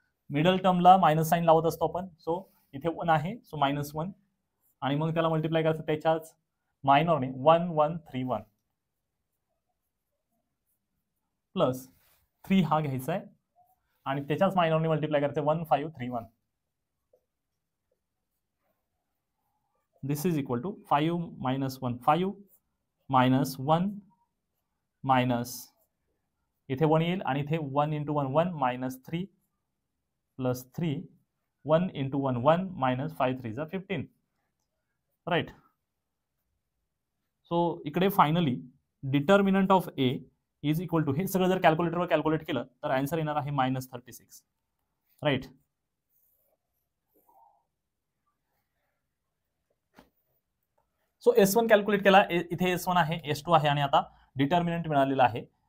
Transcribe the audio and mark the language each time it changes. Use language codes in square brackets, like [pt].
[mr] Middle टर्मला minus sign लावत असतो आपण, सो इथे 1 आहे, सो -1 आणि मग त्याला मल्टिप्लाय करायचं त्याच्याच मायनॉरने 1 1 3 1 प्लस 3 हा घ्यायचा आहे आणि त्याच्याच मायनॉरने मल्टिप्लाय करायचं 1 5 3 1. [en] this is equal to 5 - 1 5 minus 1 minus [mr] इथे 1 येईल आणि इथे [en] 1 into 1 1 minus 3 plus 3 1 into 1 1 minus 5 3 is 15, right. [mr] So इकडे finally determinant of A is equal to, हे सगळं जर कॅल्क्युलेटरवर कॅल्क्युलेट केलं तर आन्सर येणार आहे -36, राइट. सो S1 कॅल्क्युलेट केला, इथे S1 आहे, S2 आहे आणि आता डिटर्मिनंट मिळालेला आहे.